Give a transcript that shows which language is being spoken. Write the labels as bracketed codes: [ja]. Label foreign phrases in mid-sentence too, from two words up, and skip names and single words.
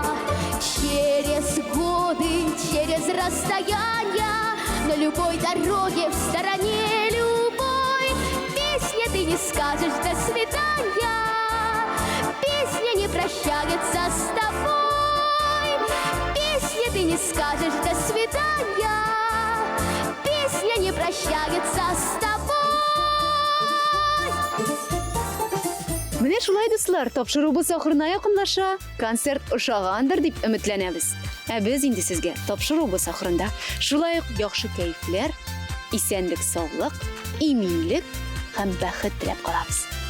[ru] Через годы, через расстояния, на любой дороге, в стороне любой, песня ты не скажешь «до свидания», песня не прощается с тобой. Песня ты не скажешь «до свидания», песня не прощается с тобой. [tt] Менә шулай дуслар, тапшырубыз ахырына якынлаша, концерт ошагандыр дип өметләнәбез. Ә без инде сезгә тапшырубыз ахырында шулай ук яхшы кәефләр, исәнлек, саулык, иминлек һәм бәхет теләп калабыз.